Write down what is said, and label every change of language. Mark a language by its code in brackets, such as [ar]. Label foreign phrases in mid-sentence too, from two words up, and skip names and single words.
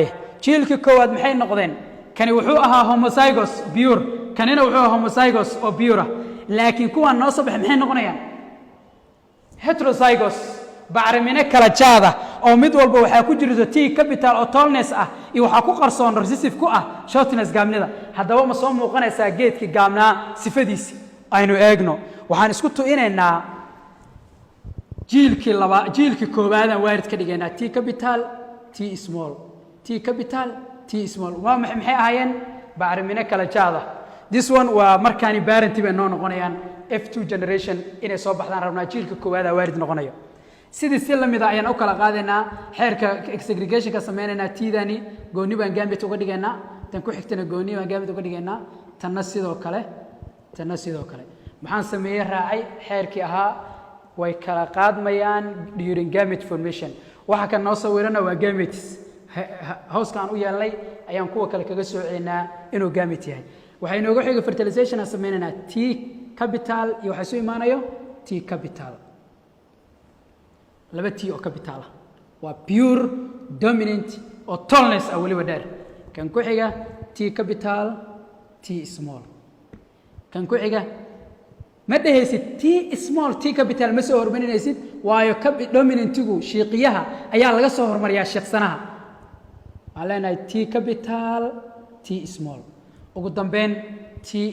[so] jiilkii koowaad maxay noqdeen kani wuxuu ahaa [en] homozygous pure [so] kanina wuxuu ahaa homozygous oo pure laakiin kuwan noo soo baxay maxay noqonayaan heterozygous bacrimine kala jaada oo mid walba waxaa ku jirto T capital oo tallness ah iyo waxaa ku qarsoon recessive ku ah shortness gaabnida haddaba ma soo muuqanaysaa geedkii gaabnaa sifadiisi aynu eegno waxaan isku tu'inaynaa jiilkii koowaad aan waarid ka dhigaynaa T capital T small T capital T small waa maxay ahaayeen bacrimine kala jaada [en] this one [so] waa markaani parenti bay noo noqonayaan [en] F2 generation [so] inay soo baxdaan rabnaa jiilka koowaad aan waarid noqonayo sidii si lamid ah ayaan u kala qaadaynaa xeerka segregation-ka sameynaynaa T-dani gooni baan gamete uga dhigaynaa tan ku xigtana gooni baan gamete uga dhigaynaa tanna sidoo kale maxaan sameeyey raacay xeerkii ahaa way kala qaadmayaan [en] during gamete formation [so] waxa kan noo sawirana waa gametes hooska aan u yeelnay ayaan kuwa kale kaga soo celinaa inuu gamete yahay waxay nooga xiga fertilization aan sameynaynaa T capital iyo waxa soo imaanayo T capital laba T oo capital ah waa [en] pure dominant [so] oo tallness ah waliba dheer kan ku xiga T capital T small kan ku xiga ma dhehaysid T small T capital ma soo hormarinaysid waayo dominantigu shiiqiyaha ayaa laga soo hormariyaa shiiqsanaha waxaan leenahay T capital T small ugu dambeyn T